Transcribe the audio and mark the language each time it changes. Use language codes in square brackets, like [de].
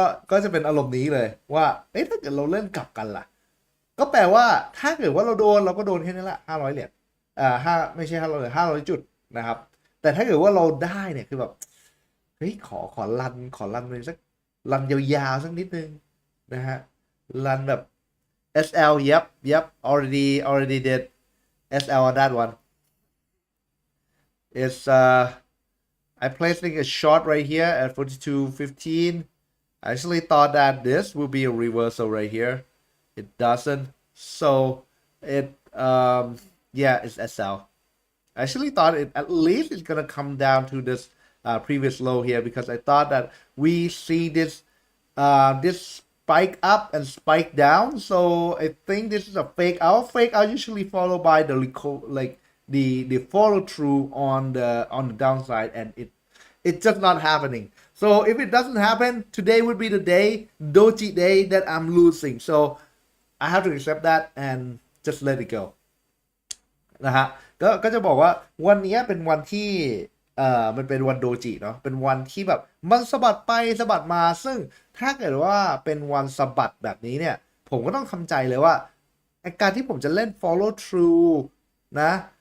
[th] ก็จะเป็นอารมณ์นี้เลยว่าเอ๊ะถ้าเกิดเราเล่นกลับกันล่ะก็แปลว่าถ้าเกิดว่าเราโดนเราก็โดนแค่นี้ละ500 เหรียญไม่ใช่500 จุดนะครับแต่ถ้าเกิดว่าเราได้เนี่ยคือแบบเฮ้ยขอรันเลยสักรันยาวๆสักนิดนึงนะฮะรันแบบ [en] SL, yep, already did SL on that one. It's I placing a short right here at 42.15. I actually thought that this will be a reversal right here. It doesn't. So yeah, it's SL. I actually thought it at least it's gonna come down to this previous low here because I thought that we see this spike up and spike down. So I think this is a fake out. Fake out usually followed by the follow through on the downside, and it's just not happening. So if it doesn't happen, today would be the doji day that I'm losing. So I have to accept that and just let it go. [th] นะฮะก็จะบอกว่าวันนี้เป็นวันที่มันเป็นวันโดจิเนาะเป็นวันที่แบบมันสะบัดไปสะบัดมาซึ่งถ้าเกิดว่าเป็นวันสะบัดแบบนี้เนี่ยผมก็ต้องทำใจเลยว่าการที่ผมจะเล่น follow through นะ